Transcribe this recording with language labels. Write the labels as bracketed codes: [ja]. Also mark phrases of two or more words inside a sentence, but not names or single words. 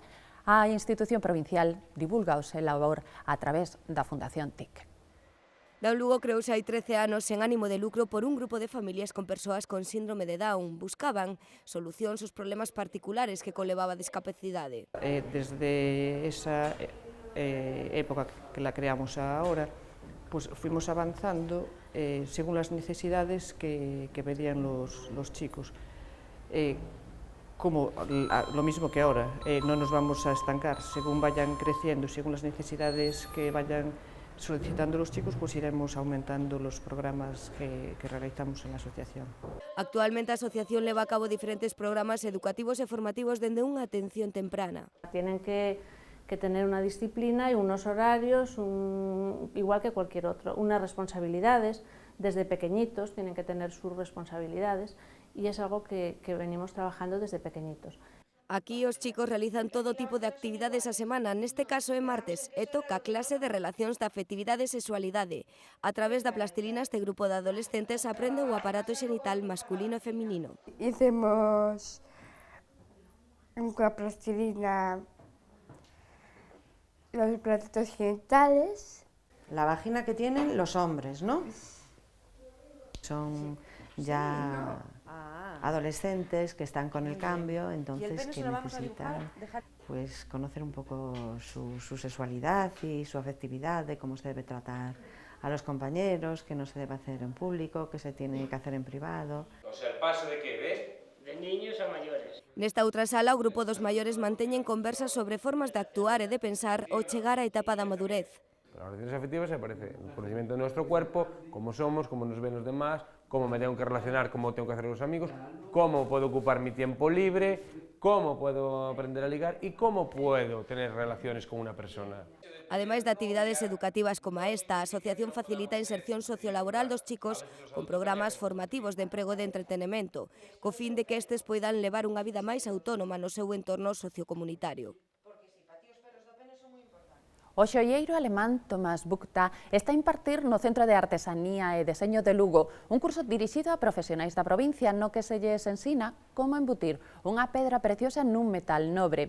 [gl] A institución provincial divulga o seu labor a través da Fundación TIC. Down Lugo creouse hai 13 anos sen ánimo de lucro por un grupo de familias con persoas con síndrome de Down. Buscaban solucións aos problemas particulares que conlevaba a discapacidade. [es] Desde esa época que la creamos ahora, pues fuimos avanzando según las necesidades que pedían los chicos. Como lo mismo que ahora, no nos vamos a estancar, según vayan creciendo, según las necesidades que vayan solicitando los chicos, pues iremos aumentando los programas que realizamos en la asociación. [gl] Actualmente a asociación leva a cabo diferentes programas educativos e formativos dende unha atención temprana. [es] Tienen que tener una disciplina y unos horarios, igual que cualquier otro, unas responsabilidades, desde pequeñitos tienen que tener sus responsabilidades y es algo que venimos trabajando desde pequeñitos. [gl] Aquí os chicos realizan todo tipo de actividades a semana, neste caso é martes, e toca clase de relacións da afectividade e sexualidade. A través da plastilina este grupo de adolescentes aprende o aparato xenital masculino e feminino. [es] Hicimos coa plastilina los aparatos genitales. La vagina que tienen los hombres, ¿no? Son ya adolescentes que están con el cambio, entonces que necesitan pues conocer un poco su sexualidad y su afectividad, de cómo se debe tratar a los compañeros, que no se debe hacer en público, que se tiene que hacer en privado. O sea, el paso de qué, ¿ves? De niños a mayores. [gl] Nesta outra sala, o grupo dos maiores manteñen conversas sobre formas de actuar e de pensar ao chegar á etapa da madurez. [es] Las relaciones afectivas se parece el conocimiento de nuestro cuerpo, cómo somos, cómo nos ven los demás, cómo me tengo que relacionar, cómo tengo que hacer los amigos, cómo puedo ocupar mi tiempo libre, cómo puedo aprender a ligar y cómo puedo tener relaciones con una persona. [gl] Ademais de actividades educativas como esta, a asociación facilita a inserción sociolaboral dos chicos con programas formativos de emprego e de entretenimento, co fin de que estes poidan levar unha vida máis autónoma no seu entorno sociocomunitario. O xoieiro alemán Thomas Buchta está a impartir no Centro de Artesanía e Deseño de Lugo un curso dirixido a profesionais da provincia no que se lles ensina como embutir unha pedra preciosa nun metal nobre.